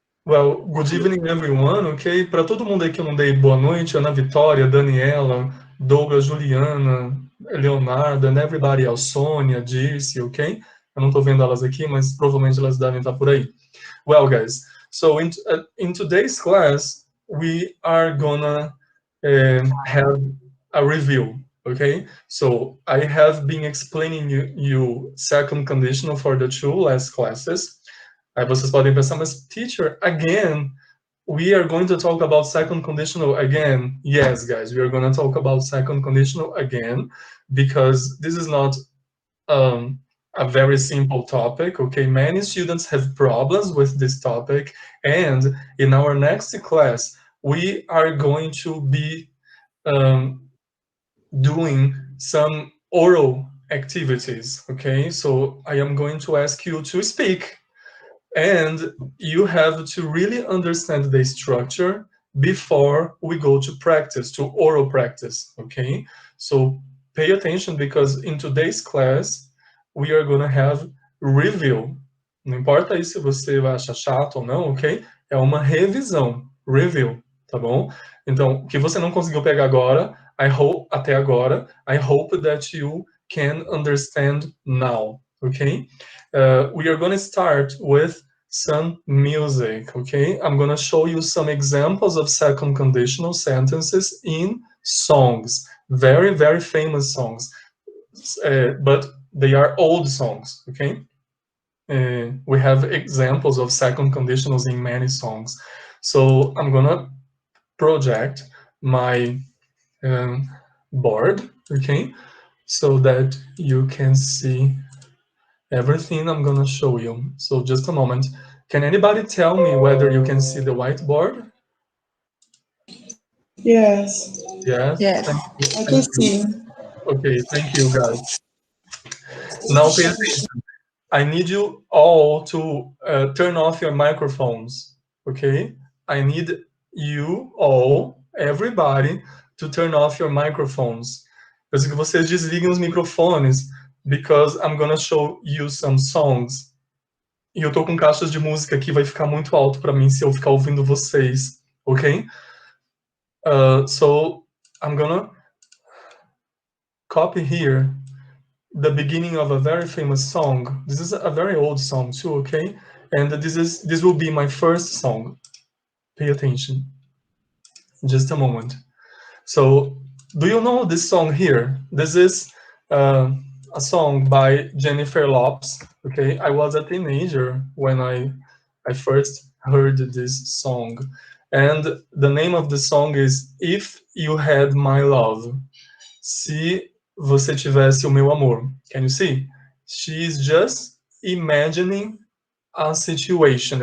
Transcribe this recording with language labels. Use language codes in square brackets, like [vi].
[en] Well, good evening, everyone, ok? [pt] Para todo mundo aí que eu não dei boa noite, Ana Vitória, Daniela, Douglas, Juliana, Leonardo, [en] and everybody else, [pt] Sônia, Dirce, ok? Eu não estou vendo elas aqui, mas provavelmente elas devem estar por aí. [en] Well, guys, so in today's class, we are gonna have a review, okay? So I have been explaining you second conditional for the two last classes. [pt] Aí vocês podem pensar, mas [en] teacher, again, we are going to talk about second conditional again. Yes, guys, we are going to talk about second conditional again, because this is not a very simple topic, okay? Many students have problems with this topic, and in our next class, we are going to be doing some oral activities, okay? So I am going to ask you to speak, and you have to really understand the structure before we go to practice, to oral practice, okay? So pay attention, because in today's class, we are going to have review. [pt] Não importa aí se você vai achar chato ou não, ok? É uma revisão, review, tá bom? Então, o que você não conseguiu pegar agora, até agora, [en] I hope that you can understand now, okay? We are going to start with some music, okay? I'm going to show you some examples of second conditional sentences in songs. Very, very famous songs. But they are old songs, okay? We have examples of second conditionals in many songs. So I'm going to project my board, okay? So that you can see everything I'm gonna show you. So just a moment. Can anybody tell me whether you can see the whiteboard? Yes. Yes? Yes. I can see. Okay, thank you, guys. Now pay attention. I need you all to turn off your microphones, okay? I need you all, everybody, to turn off your microphones. [pt] Preciso que vocês desliguem os microfones, [en] because I'm gonna show you some songs. [pt] E eu tô com caixas de música aqui, vai ficar muito alto para mim se eu ficar ouvindo vocês, ok? [en] So I'm gonna copy here the beginning of a very famous song. This is a very old song too, okay? And this will be my first song. Pay attention. Just a moment. So, do you know this song here? This is a song by Jennifer Lopez. Okay, I was a teenager when I first heard this song, and the name of the song is "If You Had My Love." [pt] Se você tivesse o meu amor. [en] Can you see? She's just imagining a situation.